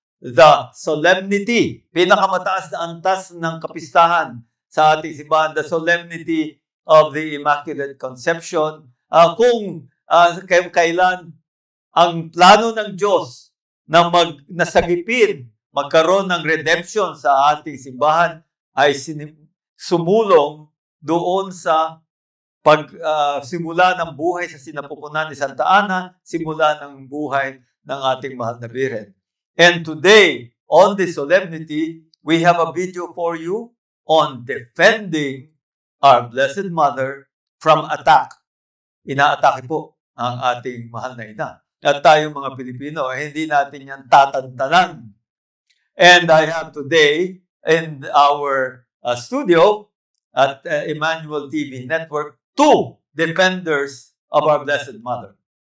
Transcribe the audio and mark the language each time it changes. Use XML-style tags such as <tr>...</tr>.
<tl>The solemnity, pinakamataas na antas ng kapistahan sa ating simbahan,</tl> <en>the solemnity of the Immaculate Conception,</en> <tl>kung kailan ang plano ng Diyos na nasagipin, magkaroon ng redemption sa ating simbahan ay sumulong doon sa pagsimula ng buhay sa sinapupunan ni Santa Ana, simula ng buhay ng ating mahal na Birhen.</tl> <en>And today, on this solemnity, we have a video for you on defending our Blessed Mother from attack.</en> <tl>Inaatake po ang ating mahal na ina. At tayong mga Pilipino, hindi natin yan tatantanan.</tl> <en>And I have today in our studio at Emmanuel TV Network, two defenders of our Blessed Mother.</en>